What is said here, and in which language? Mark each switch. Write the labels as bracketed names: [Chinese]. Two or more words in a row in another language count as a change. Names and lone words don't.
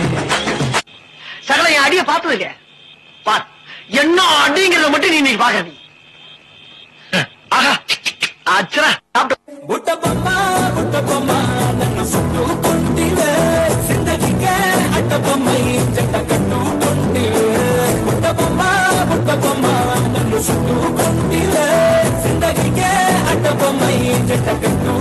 [Tamil] சகல என் அடிய பாத்துருக்க பார். என்ன அடிங்கிறத மட்டும் நீ இன்னைக்கு பாக்க. ஆஹா அச்சரா [Telugu] బుట్ట బొమ్మ నన్ను చుట్టు కొంటివే జిందగీకి బొమ్మ నన్ను చుట్టూ కొంటిలే జిందగీకే అడ్డ బొమ్మ ఈ జట్ట